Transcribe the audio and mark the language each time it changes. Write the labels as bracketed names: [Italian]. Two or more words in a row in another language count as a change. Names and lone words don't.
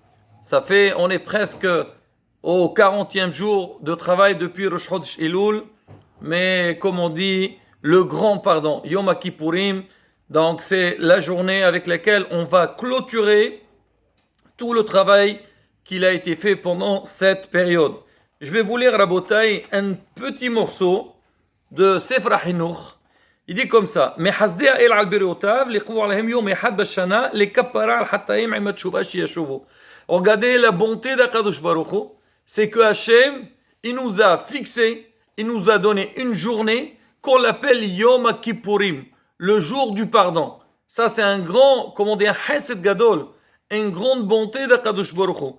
[French] On est presque au 40e jour de travail depuis Rosh Chodesh Elul, mais comme on dit, le grand pardon, Yom Kippourim. Donc c'est la journée avec laquelle on va clôturer tout le travail qu'il a été fait pendant cette période. Je vais vous lire, Rabotai, un petit morceau de Sefer HaChinuch. Il dit comme ça: [Hebrew] מחסדי האל על בריאותיו לקבוע להם יום אחד בשנה לכפרה על חטאים עם התשובה שישובו. [French] Regardez la bonté d' [Hebrew] הקדוש ברוך הוא, [French] c'est que Hachem, il nous a fixé, il nous a donné une journée qu'on appelle Yom Kippourim, le jour du pardon. Ça, c'est un grand, comment dire, un [Hebrew] חסד גדול, [French] une grande bonté d' [Hebrew] הקדוש ברוך הוא.